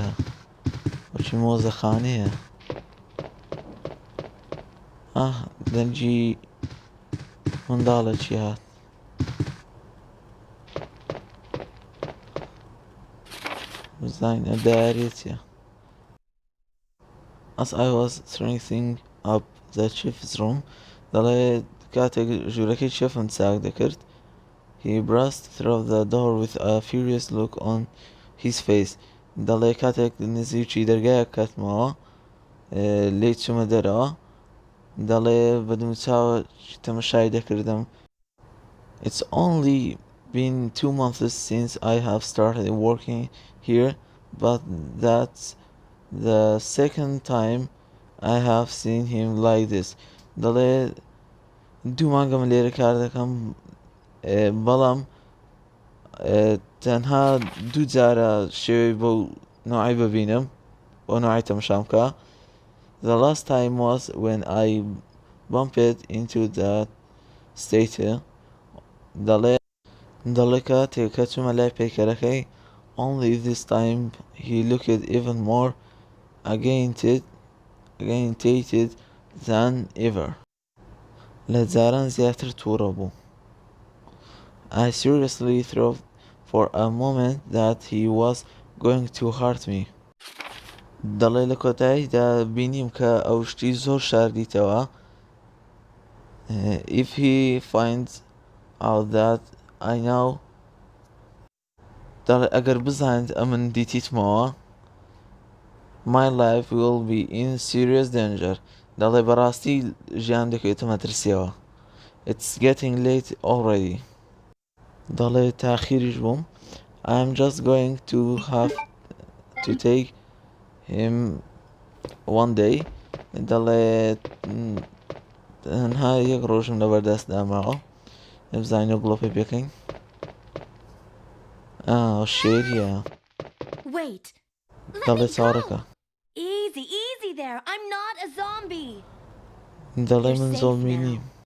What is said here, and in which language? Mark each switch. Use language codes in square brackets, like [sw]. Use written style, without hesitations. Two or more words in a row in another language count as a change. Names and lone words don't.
[ckb] وەچی مۆزەخانەیە دەنجی منداڵە چی هات بزانینە دایارێتیە [en] As I was strengthening up the chef's room [ckb] دەڵێ کاتێک ژوورەکەی چێفم چاک دەکرد [en] he burst through the door with a furious look on his face [ckb] دەڵێ کاتێک نزیکی دەرگایە کاتمەوە لێی چوومە دەرەوە دەڵێ بەدوم چاوە تەمەشای دەکردم [en] It's only been 2 months since I have started working here but that's the second time I have seen him like this [ckb] دەڵێ 2 مانگەم لێرە کار دەکەم بەڵام تەنها 2 جارە شێوەی بەو نوعی ببینم بۆ نوعی تەمەشام بکە [en] The last time was when I bumped into that statue [ckb] دەڵێ کاتێک کە چوومە لای پەیکەرەکەی [en] Only this time he looked even more agitated than ever [ckb] لە جاران زیاتر تووڕە بوو [en] I seriously thought for a moment that he was going to hurt me [ckb] دەڵێ لە کۆتاییدا بینیم کە ئەو شتی زۆر شاردیتەوە [en] If he finds out that I know [ckb] دەڵێ ئەگەر بزانێت ئەمن دیتیتمەوە [en] My life will be in serious danger [ckb] دەڵێ بەڕاستی ژیان دەکەوێتە مەترسیەوە [en] It's getting late already [ckb] دەڵێ تاخیریش بووم [en] I'm just going to have to take him one day [ckb] دەڵێت تەنها یەک ڕۆژم لەبەردەست داماوە بزانین و گڵۆپی پێکەین شێریە دەڵێت چاوەڕێکە دەڵێ من زۆمبی نیم